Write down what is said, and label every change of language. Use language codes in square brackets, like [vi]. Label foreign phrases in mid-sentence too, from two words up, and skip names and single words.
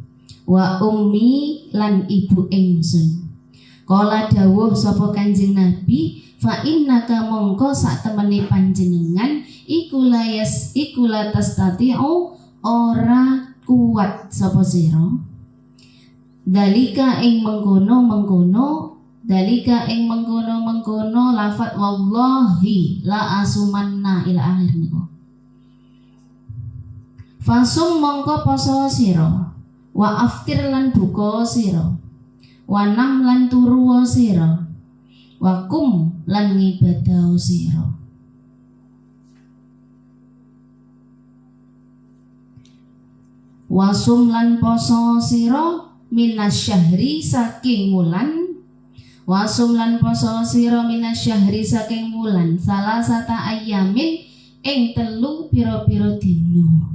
[jv] Kala dawuh sapa Kanjeng Nabi [ar] fa innaka [jv] mongko sak temene panjenengan iku [ar] la tastati'u [jv] ora kuat sapa sira dalika ing mengkono lafat [ar] wallahi la asumanna ila akhir [jv] niku Fasum mongko poso sira, [ar] wa aftir [jv] lan buka sira, [ar] wa nam [jv] lan turu sira, [ar] wa kum [jv] lan ngibadah sira. Wasum lan poso sira minasyahri saking wulan, wasum lan poso sira minasyahri saking wulan, [ar] salasata ayamin [jv] ing telu pira-pira dina.